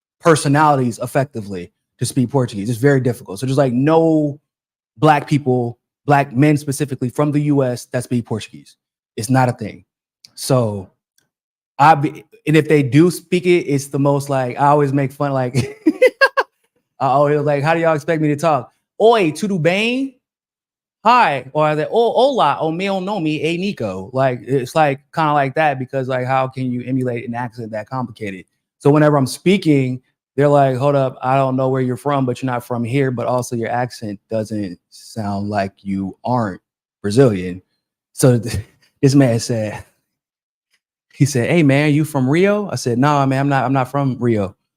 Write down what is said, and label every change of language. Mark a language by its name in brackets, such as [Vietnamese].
[English] personalities effectively to speak Portuguese. It's very difficult. So there's like no black people, black men specifically from the US that speak Portuguese. It's not a thing. So and if they do speak it, it's the most like, I always make fun, like, I always like, how do y'all expect me to talk? [Portuguese] Oi, tudo bem? Hi. [English] Or they, [Portuguese] oh, hola, o meu nome é Niko. [English] Like, it's like kind of like that, because like, how can you emulate an accent that complicated? So whenever I'm speaking, they're like, hold up, I don't know where you're from, but you're not from here. But also your accent doesn't sound like you aren't Brazilian. So this man said, he said, hey man, you from Rio? I said, no, man, I'm not from Rio.